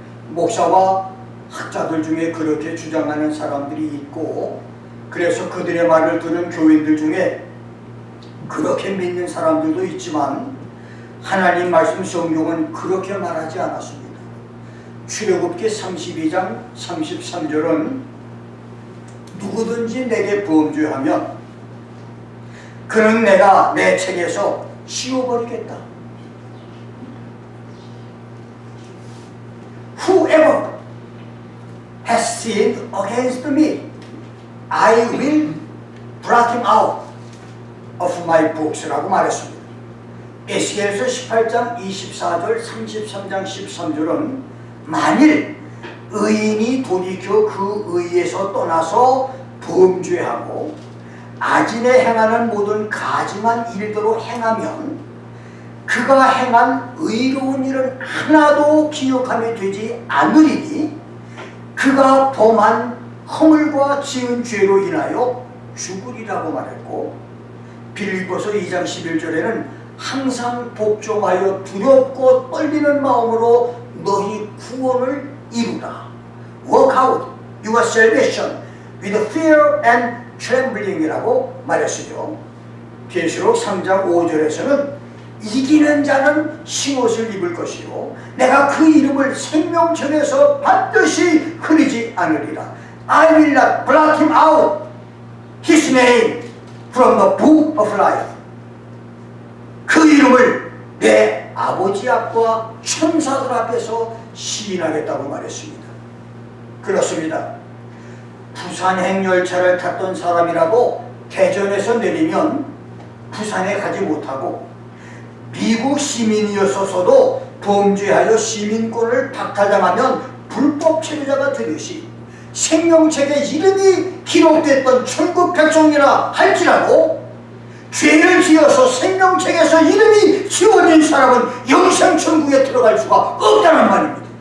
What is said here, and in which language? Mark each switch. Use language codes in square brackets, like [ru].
[ko] 목사와 학자들 중에 그렇게 주장하는 사람들이 있고, 그래서 그들의 말을 들은 교인들 중에 그렇게 믿는 사람들도 있지만 하나님 말씀 성경은 그렇게 말하지 않았습니다. 출애굽기 32장 33절은 누구든지 내게 범죄하면 그는 내가 내 책에서 씌워버리겠다. [en] Whoever has sinned against me, I will blot him out of my books [ko] 라고 말했습니다. 에스겔서 18장 24절 33장 13절은 만일 의인이 돌이켜 그 의에서 떠나서 범죄하고 아진에 행하는 모든 가증한 일대로 행하면 그가 행한 의로운 일은 하나도 기억함이 되지 않으리니 그가 범한 허물과 지은 죄로 인하여 죽으리라고 말했고, 빌립보서 2장 11절에는 항상 복종하여 두렵고 떨리는 마음으로 너희 구원을 이루라. [en] Work out your salvation with fear and trembling [ko] 이라고 말했으죠. 계시록 3장 5절에서는 이기는 자는 흰옷을 입을 것이요 내가 그 이름을 생명책에서 반드시 흐리지 않으리라. [en] I will not blot him out his name from the book of life. [ko] 그 이름을 내 아버지 앞과 천사들 앞에서 시인하겠다고 말했습니다. 그렇습니다. 부산 행열차를 탔던 사람이라도 대전에서 내리면 부산에 가지 못하고 미국 시민이었어도 범죄하여 시민권을 박탈당하면 불법 체류자가 되듯이 생명책에 이름이 기록됐던 천국 백성이라 할지라도 죄를 지어서 생명책에서 이름이 지워진 사람은 영생 천국에 들어갈 수가 없다는 말입니다.